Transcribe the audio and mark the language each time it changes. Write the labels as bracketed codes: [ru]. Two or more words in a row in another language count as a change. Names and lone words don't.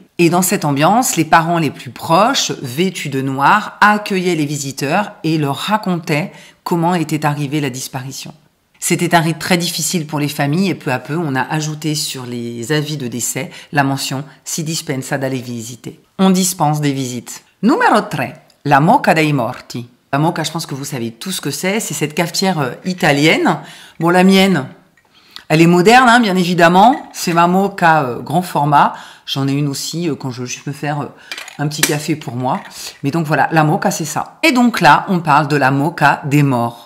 [fr] Et dans cette ambiance, les parents les plus proches, vêtus de noir, accueillaient les visiteurs et leur racontaient comment était arrivée la disparition. C'était un rite très difficile pour les familles et peu à peu, on a ajouté sur les avis de décès la mention « [it] si dispensa dalle visite ». [fr] On dispense des visites. Numéro 3, [it] la moka dei morti. [fr] La moka, je pense que vous savez tout ce que c'est cette cafetière italienne. Bon, la mienne, elle est moderne, hein, bien évidemment. C'est ma moka grand format. J'en ai une aussi quand je veux faire un petit café pour moi. Mais donc voilà, la moka, c'est ça. Et donc là, on parle de la moka des morts.